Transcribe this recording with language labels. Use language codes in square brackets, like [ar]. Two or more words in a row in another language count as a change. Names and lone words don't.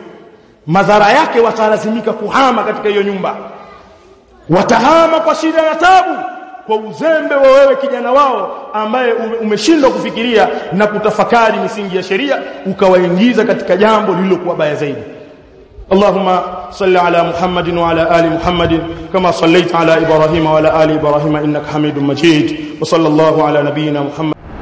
[sw] Madhara yake watalazimika kuhama katika hiyo nyumba. Watahama kwa shida na tabu, kwa uzembe wa wewe kijana wao ambaye umeshindwa kufikiria na kutafakari misingi ya sheria, ukawaingiza katika jambo lililokuwa baya zaidi. [ar] اللهم صل على محمد وعلى آل محمد كما صليت على إبراهيم وعلى آل إبراهيم إنك حميد مجيد. وصلى الله على نبينا محمد.